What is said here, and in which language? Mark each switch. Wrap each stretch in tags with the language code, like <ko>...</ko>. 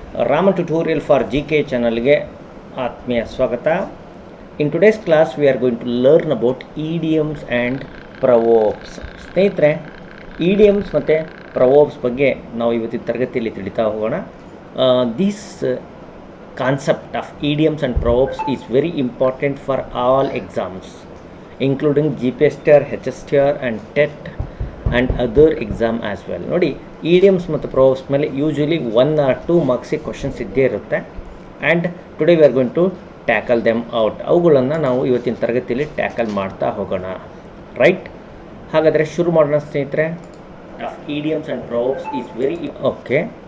<kn>Raman tutorial for GK channel ಗೆ ಆತ್ಮೀಯ ಸ್ವಾಗತ.</kn> <en>In today's class we are going to learn about idioms and proverbs.</en> <kn>ಸ್ನೇಹಿತರೆ, idioms ಮತ್ತು proverbs ಬಗ್ಗೆ ನಾವು ಇವತ್ತಿನ ತರಗತಿಯಲ್ಲಿ ತಿಳಿತಾ ಹೋಗೋಣ.</kn> <en>This concept of idioms and proverbs is very important for all exams, including Gpstr, Hstr and TET and other exam as well.</en> <kn>ನೋಡಿ, idioms ಮತ್ತು proverbs ಮೇಲೆ ಯೂಶುವಲಿ 1 or 2 ಮಾರ್ಕ್ಸಿಗೆ ಕ್ವಶನ್ಸ್ ಇದ್ದೇ ಇರುತ್ತೆ.</kn> <en>And today we are going to tackle them out.</en> <kn>ಅವುಗಳನ್ನು ನಾವು ಇವತ್ತಿನ ತರಗತಿಯಲ್ಲಿ tackle ಮಾಡ್ತಾ ಹೋಗೋಣ. ರೈಟ್, ಹಾಗಾದರೆ ಶುರು ಮಾಡೋಣ ಸ್ನೇಹಿತರೆ.</kn> <en>idioms and proverbs is very okay.</en>